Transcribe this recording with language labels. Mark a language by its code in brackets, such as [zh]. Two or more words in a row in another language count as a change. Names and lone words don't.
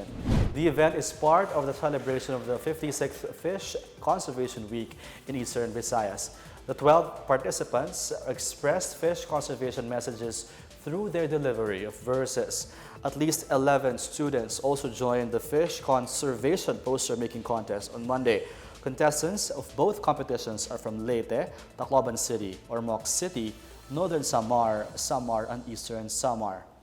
[en] The event is part of the celebration of the 56th Fish Conservation Week in Eastern Visayas. The 12 participants expressed fish conservation messages through their delivery of verses. At least 11 students also joined the Fish Conservation Poster-Making Contest on Monday. Contestants of both competitions are from Leyte, Tacloban City, Ormoc City, Northern Samar, Samar, and Eastern Samar.